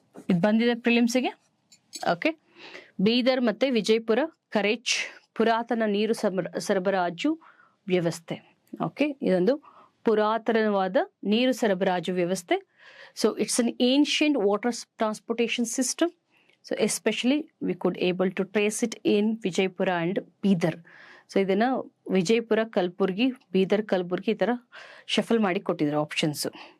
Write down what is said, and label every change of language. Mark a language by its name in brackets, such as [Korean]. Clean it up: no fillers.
[Kannada] ಇದು ಬಂದಿದೆ ಪ್ರಿಲಿಮ್ಸಿಗೆ. ಓಕೆ, ಬೀದರ್ ಮತ್ತೆ ವಿಜಯಪುರ ಕರೇಜ್ ಪುರಾತನ ನೀರು ಸರಬರಾಜು ವ್ಯವಸ್ಥೆ. ಓಕೆ, ಇದೊಂದು ಪುರಾತನವಾದ ನೀರು ಸರಬರಾಜು ವ್ಯವಸ್ಥೆ. [English] So it's an ancient water transportation system. So especially we could able to trace it in Vijaypura and Bidar. [Kannada] So ಇದನ್ನು ವಿಜಯಪುರ, ಕಲಬುರ್ಗಿ, ಬೀದರ್, ಕಲಬುರ್ಗಿ ಈ ಥರ ಶಫಲ್ ಮಾಡಿ ಕೊಟ್ಟಿದ್ದಾರೆ ಆಪ್ಷನ್ಸು.